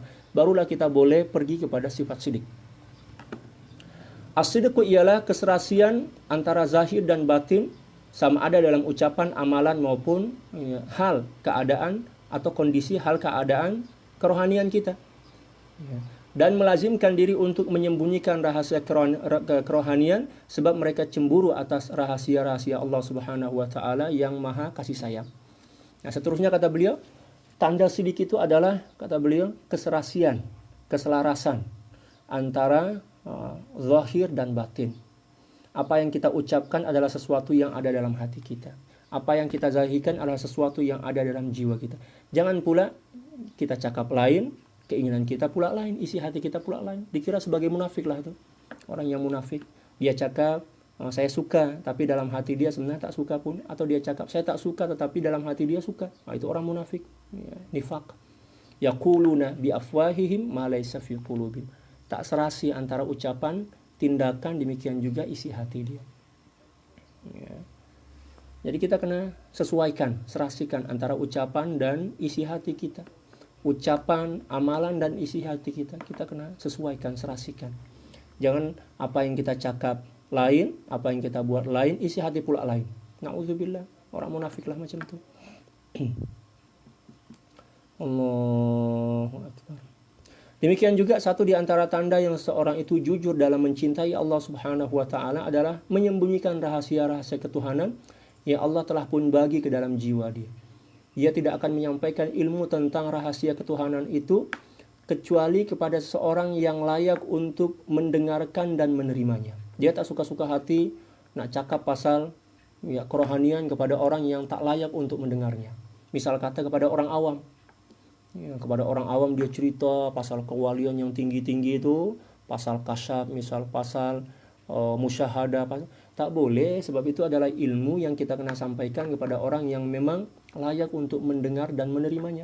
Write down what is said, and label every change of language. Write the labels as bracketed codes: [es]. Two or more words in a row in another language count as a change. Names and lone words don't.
[ms] Barulah kita boleh pergi kepada sifat sidq. As-sidq ialah keserasian antara zahir dan batin, sama ada dalam ucapan, amalan maupun hal, keadaan atau kondisi hal keadaan kerohanian kita. Dan melazimkan diri untuk menyembunyikan rahasia kerohanian, sebab mereka cemburu atas rahasia-rahasia [ar] الله سبحانه وتعالى [ms] yang Maha kasih sayang. Seterusnya kata beliau, tanda sidq itu adalah, kata beliau, keserasian, keselarasan antara zahir dan batin. Apa yang kita ucapkan adalah sesuatu yang ada dalam hati kita. Apa yang kita zahirkan adalah sesuatu yang ada dalam jiwa kita. Jangan pula kita cakap lain, keinginan kita pula lain, isi hati kita pula lain. Dikira sebagai munafik lah itu. Orang yang munafik, dia cakap saya suka, tapi dalam hati dia sebenarnya tak suka pun. Atau dia cakap saya tak suka, tetapi dalam hati dia suka. Itu orang munafik, nifaq. [ar] يقولون بأفواههم ما ليس في قلوبهم. [ms] Tak serasi antara ucapan, tindakan, demikian juga isi hati dia. Jadi kita kena sesuaikan, serasikan antara ucapan dan isi hati kita. Ucapan, amalan dan isi hati kita kena sesuaikan, serasikan. Jangan apa yang kita cakap lain, apa yang kita buat lain, isi hati pula lain. Na'udzubillah, orang munafik lah macam itu. [ar] الله أكبر. [ms] Demikian juga satu di antara tanda yang seorang itu jujur dalam mencintai [ar] الله سبحانه وتعالى [ms] adalah menyembunyikan rahasia-rahasia ketuhanan yang Allah telah pun bagi ke dalam jiwa dia. Dia tidak akan menyampaikan ilmu tentang rahasia ketuhanan itu kecuali kepada seseorang yang layak untuk mendengarkan dan menerimanya. Dia tak suka-suka hati nak cakap pasal kerohanian kepada orang yang tak layak untuk mendengarnya. Misal kata kepada orang awam. Kepada orang awam dia cerita pasal kewalian yang tinggi-tinggi itu, pasal kasyaf, misal pasal musyahadah, tak boleh, sebab itu adalah ilmu yang kita kena sampaikan kepada orang yang memang layak untuk mendengar dan menerimanya.